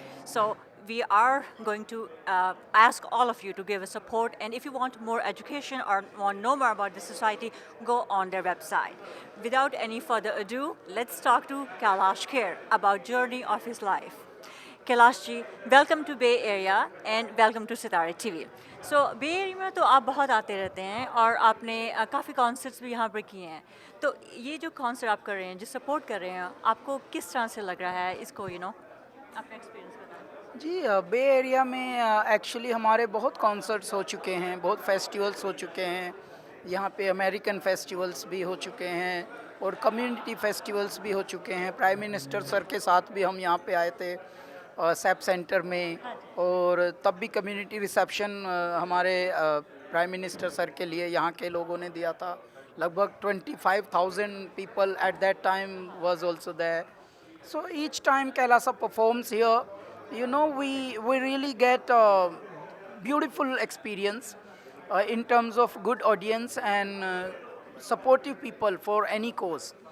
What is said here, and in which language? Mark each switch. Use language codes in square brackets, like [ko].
[en] So we are going to ask all of you to give us support, and if you want more education or want to know more about the society, go on their website. Without any further ado, let's talk to Kailash Kher about journey of his life. Kailash ji, welcome to Bay Area and welcome to Sitare TV. [hi] So Bay Area में तो आप बहुत आते रहते हैं और आपने काफ़ी कॉन्सर्ट्स भी यहाँ पर किए हैं. तो ये जो कॉन्सर्ट आप कर रहे हैं, जो सपोर्ट कर रहे हैं, आपको किस तरह से लग रहा है इसको अपना एक्सपीरियंस बताएं. जी, बे एरिया में एक्चुअली हमारे बहुत कॉन्सर्ट्स हो चुके हैं, बहुत फेस्टिवल्स हो चुके हैं. यहाँ पे अमेरिकन फेस्टिवल्स भी हो चुके हैं और कम्युनिटी फेस्टिवल्स भी हो चुके हैं. प्राइम मिनिस्टर सर के साथ भी हम यहाँ पे आए थे सैप सेंटर में, और तब भी कम्युनिटी रिसेप्शन हमारे प्राइम मिनिस्टर सर के लिए यहाँ के लोगों ने दिया था. [en] लगभग 25,000 people at that time was also there. So each time Kailasa performs here, we really get a beautiful experience in terms of good audience and supportive people for any cause.